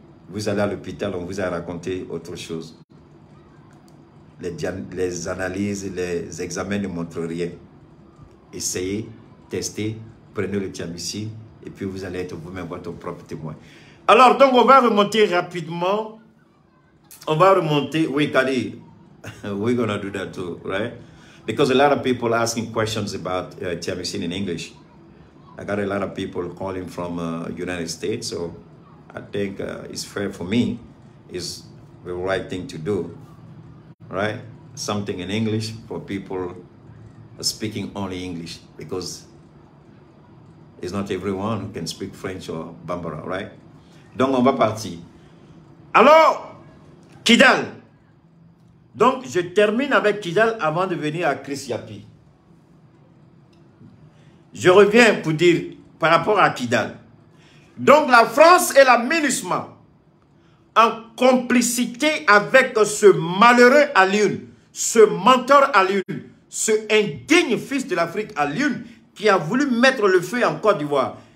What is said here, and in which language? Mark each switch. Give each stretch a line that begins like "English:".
French: Vous allez à l'hôpital, on vous a raconté autre chose. Les analyses, les examens ne montrent rien. Essayez. Testez, prenez le Thiamicine et puis vous allez être vous-même votre propre témoin. Alors, donc, on va remonter rapidement. On va remonter.
English: Oui, Kali, we're going to do that too, right? Because a lot of people asking questions about Thiamicine in English. I got a lot of people calling from United States, so I think it's fair for me. It's the right thing to do, right? Something in English for people speaking only English, because it's not everyone who can speak French or Bambara, right?
French: Donc, on va partir. Alors, Kidal. Donc, je termine avec Kidal avant de venir à Chris Yapi. Je reviens pour dire par rapport à Kidal. Donc, la France et la MINUSMA, en complicité avec ce malheureux Alioune, ce menteur Alioune, ce indigne fils de l'Afrique Alioune, qui a voulu mettre le feu en Côte d'Ivoire.